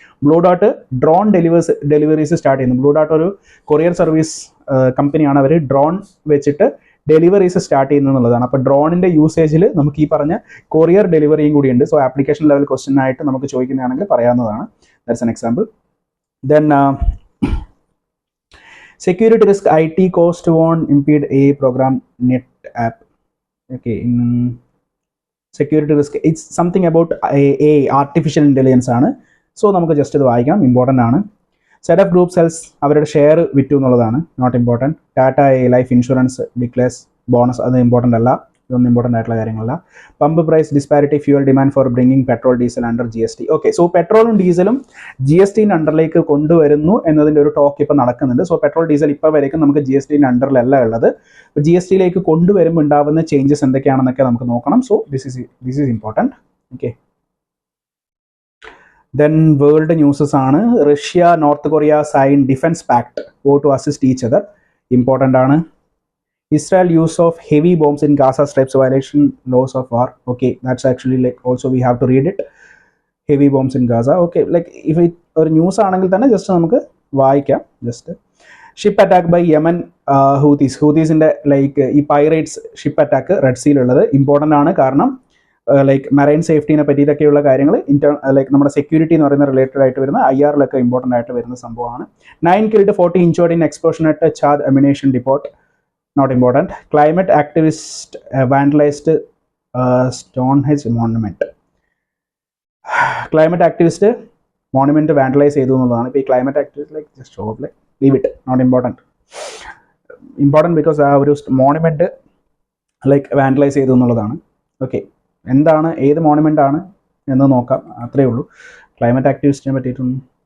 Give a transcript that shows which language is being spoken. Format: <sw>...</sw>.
<ml>Blue Dart drone deliveries start ചെയ്യുന്നു. Blue Dart ഒരു courier service കമ്പനിയാണ്. അവർ ഡ്രോൺ വെച്ചിട്ട് ഡെലിവറീസ് സ്റ്റാർട്ട് ചെയ്യുന്നത് എന്നുള്ളതാണ്. അപ്പോൾ ഡ്രോണിൻ്റെ യൂസേജിൽ നമുക്ക് ഈ പറഞ്ഞ കൊറിയർ ഡെലിവറിയും കൂടിയുണ്ട്. സോ ആപ്ലിക്കേഷൻ ലെവൽ ക്വസ്റ്റ്യൻ ആയിട്ട് നമുക്ക് ചോദിക്കുന്നതാണെങ്കിൽ പറയാവുന്നതാണ്.</ml> <en>That's an example. Then security risk, IT cost won't impede a program net app. Okay, in security risk, it's something about a artificial intelligence ആണ്.</en> <ml>സോ നമുക്ക് ജസ്റ്റ് ഇത് വായിക്കാം, important ആണ്. Setup group cells അവരുടെ share വിറ്റു എന്നുള്ളതാണ്, not important. Tata life insurance declares bonus, അത് important അല്ല, ഇതൊന്നും ഇമ്പോർട്ടൻ്റ് ആയിട്ടുള്ള കാര്യങ്ങളല്ല.</ml> <en>Pump price disparity, fuel demand for bringing petrol diesel under GST.</en> <ml>Okay, so പെട്രോളും ഡീസലും GST-ൻ്റെ അണ്ടറിലേക്ക് കൊണ്ടുവരുന്നു എന്നതിൻ്റെ ഒരു ടോക്ക് ഇപ്പോൾ നടക്കുന്നുണ്ട്. സോ പെട്രോൾ ഡീസൽ ഇപ്പോൾ വരേക്കും നമുക്ക് GST-ൻ്റെ അണ്ടറിലല്ല ഉള്ളത്. അപ്പോൾ GST-യിലേക്ക് കൊണ്ടുവരുമ്പോൾ ഉണ്ടാകുന്ന ചേഞ്ചസ് എന്തൊക്കെയാണെന്നൊക്കെ നമുക്ക് നോക്കണം.</ml> <en>So this is important. Okay, then world newses ആണ്. Russia North Korea sign defence pact vow to assist each other, important ആണ്. Israel use of heavy bombs in Gaza Strips violation laws of war. Okay, that's actually also we have to read it. Heavy bombs in Gaza.</en> <ml>Okay, if it or news ആണെങ്കിൽ തന്നെ just നമുക്ക് വായിക്കാം. Just ship attack by Yemen ഹൂതീസിൻ്റെ ഈ pirates ship attack red സീലുള്ളത് important ആണ്. കാരണം marine സേഫ്റ്റിനെ പറ്റിയിട്ടൊക്കെയുള്ള കാര്യങ്ങൾ നമ്മുടെ security എന്ന് പറയുന്ന റിലേറ്റഡ് ആയിട്ട് വരുന്ന IR-ലൊക്കെ ഇമ്പോർട്ടൻ്റ് ആയിട്ട് വരുന്ന സംഭവമാണ്.</ml> <en>9 killed 40 injured in explosion at Chad ammunition depot. Not important. Climate activist vandalized Stonehenge monument.</en> <ml>Climate activist monument vandalize ചെയ്തു എന്നുള്ളതാണ്. ഇപ്പോൾ ഈ climate activist</ml> <en>Just show off leave it, not important.</en> <ml>Important because ആ ഒരു monument vandalise ചെയ്തു എന്നുള്ളതാണ്. Okay, എന്താണ്, ഏത് മോണുമെൻ്റ് ആണ് എന്ന് നോക്കാം, അത്രയേ ഉള്ളൂ. ക്ലൈമറ്റ് ആക്ടിവിസ്റ്റിനെ പറ്റിയിട്ടൊന്നും.</ml>